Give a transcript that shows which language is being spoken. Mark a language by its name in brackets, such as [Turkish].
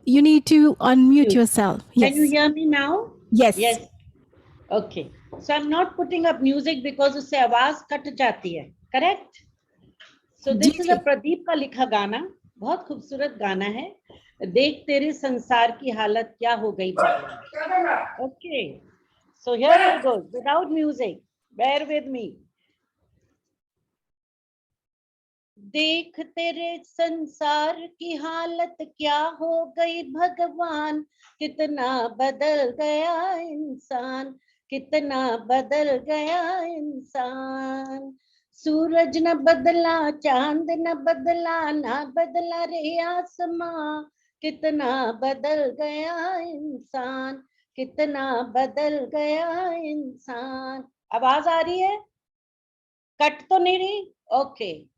[English] You need to unmute yourself. Yes. Can you hear me now? Yes. Yes. Okay. So I'm not putting up music because [Hindi] उससे आवाज cut जाती है. [English] Correct? So this is a [Hindi] Pradeep का लिखा गाना, बहुत खूबसूरत गाना है। देख तेरे संसार की हालत क्या हो गई। [English] Okay. So here it goes without music. Bear with me. [Hindi] देख तेरे संसार की हालत क्या हो गई भगवान, कितना बदल गया इंसान, कितना बदल गया इंसान। सूरज न बदला, चांद न बदला, ना बदला रे आसमां, कितना बदल गया इंसान, कितना बदल गया इंसान। आवाज आ रही है? कट तो नहीं रही? ओके।